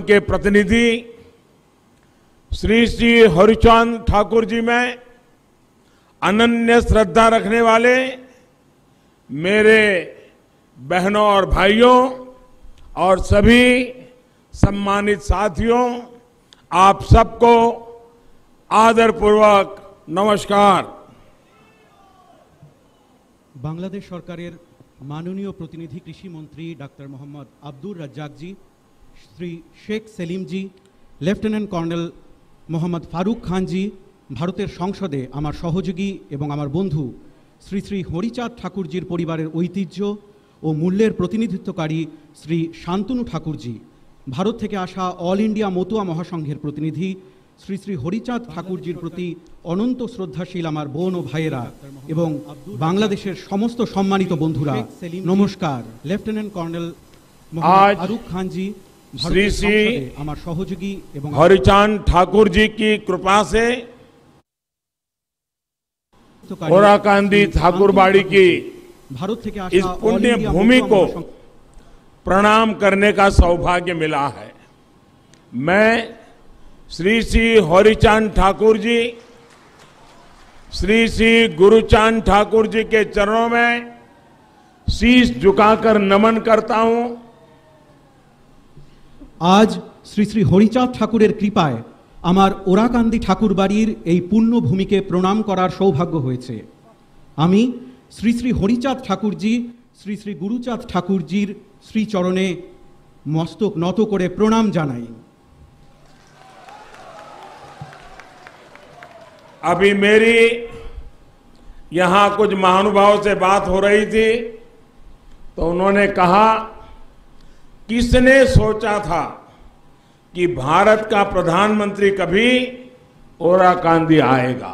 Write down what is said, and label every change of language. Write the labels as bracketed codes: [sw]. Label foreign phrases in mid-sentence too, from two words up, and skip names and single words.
[hi] के प्रतिनिधि श्री हरिचांद ठाकुर जी में अनन्य श्रद्धा रखने वाले मेरे बहनों और भाइयों और सभी सम्मानित साथियों, आप सबको आदरपूर्वक नमस्कार। [bn] বাংলাদেশ সরকারের মাননীয় প্রতিনিধি কৃষি মন্ত্রী ডক্টর মোহাম্মদ আব্দুল রাজ্জাক জি, শ্রী শেখ সেলিম জি, লেফটেন্যান্ট कर्नल मोहम्मद फारूक खान जी, ভারতের সংসদে আমার সহযোগী এবং আমার বন্ধু শ্রী শ্রী হরিচাঁদ ঠাকুরজির পরিবারের ঐতিহ্য ঔর মূল্যের প্রতিনিধিত্বকারী শ্রী শান্তনু ঠাকুর জি, ভারত থেকে আসা অল ইন্ডিয়া মতুয়া মহাসংঘের প্রতিনিধি শ্রী শ্রী হরিচাঁদ ঠাকুরজির প্রতি অনন্ত শ্রদ্ধাশীল আমার বোন ঔর ভাইয়েরা এবং বাংলাদেশের সমস্ত সম্মানিত বন্ধুরা নমস্কার। लेफ्टिनेंट कर्नल मोहम्मद फारूक खान जी, श्री श्री আমার সহযোগী এবং [hi] हरिचांद ठाकुर जी की कृपा से ओराकांदी ठाकुरबाड़ी की [bn] ভারত থেকে [hi] इस पुण्य भूमि को प्रणाम करने का सौभाग्य मिला है। मैं श्री श्री हरिचांद ठाकुर जी, श्री श्री गुरुचांद ठाकुर जी के चरणों में शीश झुकाकर नमन करता हूं। [bn] আজ শ্রী শ্রী হরিচাঁদ ঠাকুরের কৃপায় আমার ওড়াকান্দি ঠাকুর বাড়ির এই পুণ্য ভূমিকে প্রণাম করার সৌভাগ্য হয়েছে। আমি শ্রী শ্রী হরিচাঁদ ঠাকুর জি, শ্রী শ্রী গুরুচাঁদ ঠাকুর জির শ্রীচরণে মস্তক নত করে প্রণাম জানাই। [hi] अभी मेरी यहां कुछ महानुभावों से बात हो रही थी तो उन्होंने कहा, किसने सोचा था कि भारत का प्रधानमंत्री कभी ओराकांदी आएगा।